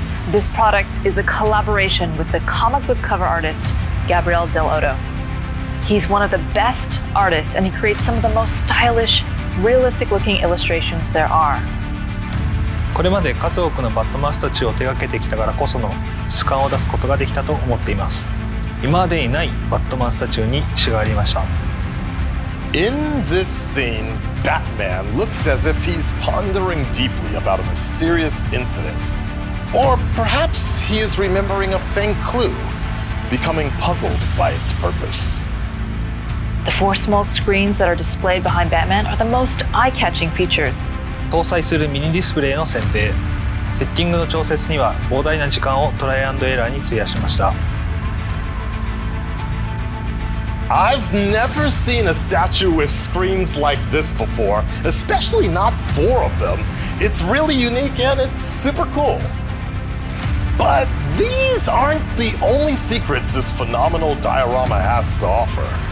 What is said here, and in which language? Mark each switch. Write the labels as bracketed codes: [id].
[en] This product is a collaboration with the comic book cover artist, Gabriel Del Otto. He's one of the best artists and he creates some of the most stylish, realistic-looking illustrations there are. [ja] これまで数多くのバットマンスたちを手掛けてきたからこその質感を出すことができたと思っています。今までにないバットマンスタチューに仕上がりました。 [en] In this scene, Batman looks as if he's pondering deeply about a mysterious incident. Or perhaps he is remembering a faint clue, becoming puzzled by its purpose. The 4 small screens that are displayed behind Batman are the most eye-catching features. [ja] 搭載するミニディスプレイの選定、セッティングの調節には膨大な時間をトライアンドエラーに費やしました。 [en] I've never seen a statue with screens like this before, especially not 4 of them. It's really unique and it's super cool. But these aren't the only secrets this phenomenal diorama has to offer.